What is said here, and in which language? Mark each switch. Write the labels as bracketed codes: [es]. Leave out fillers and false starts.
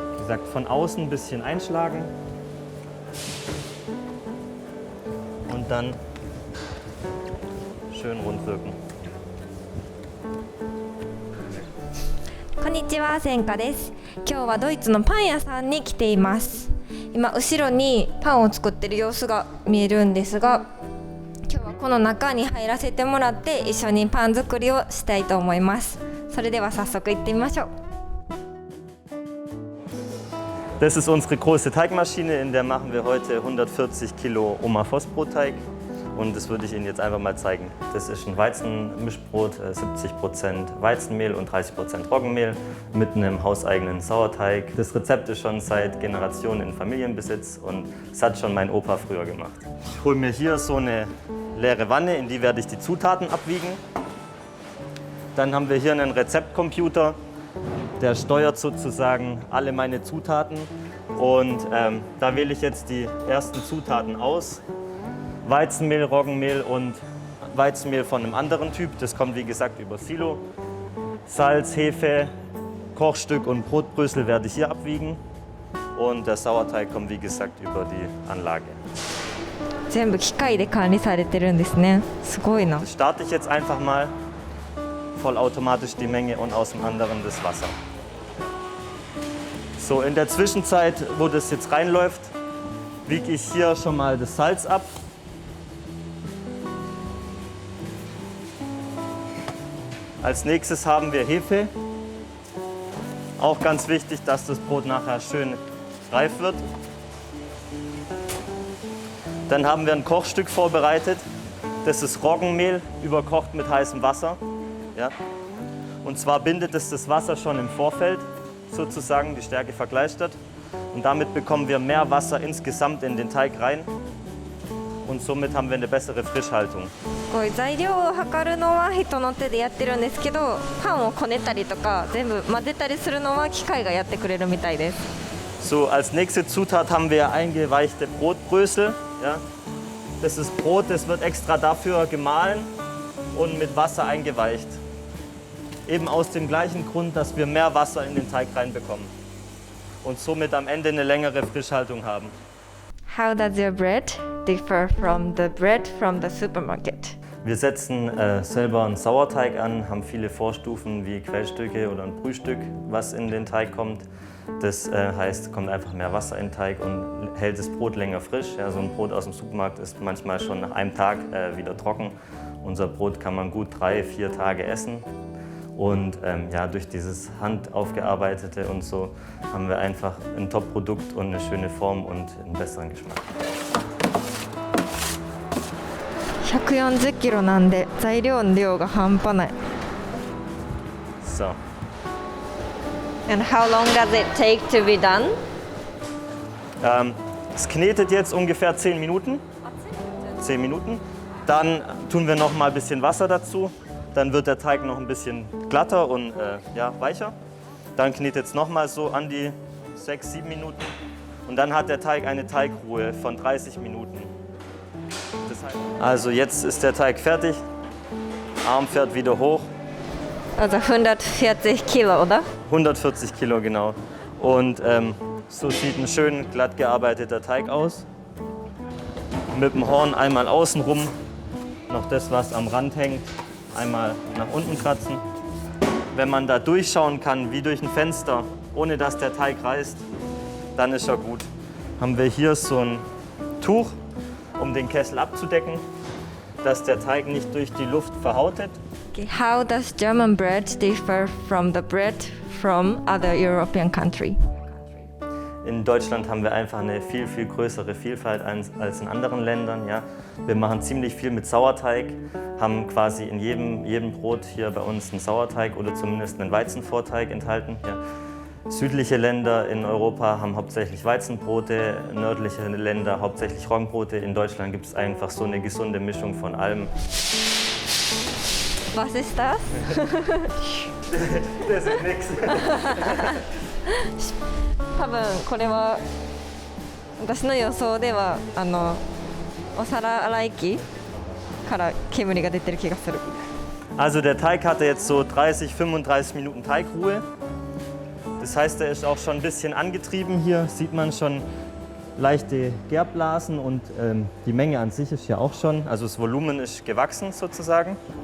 [de] gesagt, von außen ein bisschen einschlagen und dann schön rund wirken. [ja] こんにちは、センカです。今日はドイツのパン屋さんに来ています。今後ろにパンを作っている様子が見えるんですが、今日はこの中に入らせてもらって一緒にパン作りをしたいと思います。それでは早速行ってみましょう。 [de] Das ist unsere große Teigmaschine, in der machen wir heute 140 Kilo Oma Voss Brotteig. Und das würde ich Ihnen jetzt einfach mal zeigen. Das ist ein Weizenmischbrot, 70% Weizenmehl und 30% Roggenmehl mit einem hauseigenen Sauerteig. Das Rezept ist schon seit Generationen in Familienbesitz und das hat schon mein Opa früher gemacht. Ich hole mir hier so eine leere Wanne, in die werde ich die Zutaten abwiegen. Dann haben wir hier einen Rezeptcomputer, der steuert sozusagen alle meine Zutaten. Und da wähle ich jetzt die ersten Zutaten aus. Weizenmehl, Roggenmehl und Weizenmehl von einem anderen Typ. Das kommt wie gesagt über Silo. Salz, Hefe, Kochstück und Brotbrösel werde ich hier abwiegen. Und der Sauerteig kommt wie gesagt über die Anlage. [ja] 全部機械で管理されてるんですね。すごいな。 [de] Das starte ich jetzt einfach mal. Vollautomatisch die Menge und aus dem anderen das Wasser. So, in der Zwischenzeit, wo das jetzt reinläuft, wiege ich hier schon mal das Salz ab. Als nächstes haben wir Hefe. Auch ganz wichtig, dass das Brot nachher schön reif wird. Dann haben wir ein Kochstück vorbereitet. Das ist Roggenmehl, überkocht mit heißem Wasser. Ja? Und zwar bindet es das Wasser schon im Vorfeld, sozusagen die Stärke vergleichert. Und damit bekommen wir mehr Wasser insgesamt in den Teig rein. Und somit haben wir eine bessere Frischhaltung. [ja] こういう材料を測るのは人の手でやってるんですけど、パンをこねたりとか全部混ぜたりするのは機械がやってくれるみたいです。 [de] So, als nächste Zutat haben wir eingeweichte Brotbrösel. Ja? Das ist Brot, das wird extra dafür gemahlen und mit Wasser eingeweicht. Eben aus dem gleichen Grund, dass wir mehr Wasser in den Teig reinbekommen und somit am Ende eine längere Frischhaltung haben. [en] How does your bread differ from the bread from the supermarket? [de] Wir setzen selber einen Sauerteig an, haben viele Vorstufen wie Quellstücke oder ein Brühstück, was in den Teig kommt. Das heißt, kommt einfach mehr Wasser in den Teig und hält das Brot länger frisch. Ja, so ein Brot aus dem Supermarkt ist manchmal schon nach einem Tag wieder trocken. Unser Brot kann man gut 3-4 Tage essen. Und ja, durch dieses Handaufgearbeitete und so haben wir einfach ein Top-Produkt und eine schöne Form und einen besseren Geschmack. [ja] 140キロなんで材料の量が半端ない。 [de] So. [en] And how long does it take to be done? [de] Es knetet jetzt ungefähr 10 Minuten. 10 Minuten. Dann tun wir noch mal ein bisschen Wasser dazu. Dann wird der Teig noch ein bisschen glatter und ja, weicher. Dann knetet es noch mal so an die 6-7 Minuten. Und dann hat der Teig eine Teigruhe von 30 Minuten. Das heißt, also jetzt ist der Teig fertig. Arm fährt wieder hoch. Also 140 Kilo, oder? 140 Kilo, genau. Und so sieht ein schön glatt gearbeiteter Teig aus. Mit dem Horn einmal außen rum, noch das, was am Rand hängt, einmal nach unten kratzen. Wenn man da durchschauen kann, wie durch ein Fenster, ohne dass der Teig reißt, dann ist er gut. Haben wir hier so ein Tuch, um den Kessel abzudecken, dass der Teig nicht durch die Luft verhautet. [en] Okay, how does German bread differ from the bread from other European country? [de] In Deutschland haben wir einfach eine viel, viel größere Vielfalt als in anderen Ländern. Ja. Wir machen ziemlich viel mit Sauerteig, haben quasi in jedem Brot hier bei uns einen Sauerteig oder zumindest einen Weizenvorteig enthalten. Ja. Südliche Länder in Europa haben hauptsächlich Weizenbrote, nördliche Länder hauptsächlich Roggenbrote. In Deutschland gibt es einfach so eine gesunde Mischung von allem. Was ist das? Das ist nix. [ja] 多分これは私の予想ではお皿洗い機から煙が出てる気がする。 [de] Also der Teig hatte jetzt so 30-35 Minuten Teigruhe. Das heißt, er ist auch schon ein bisschen angetrieben. Hier sieht man schon leichte Gärblasen und die Menge an sich ist ja auch schon, also das Volumen ist gewachsen sozusagen.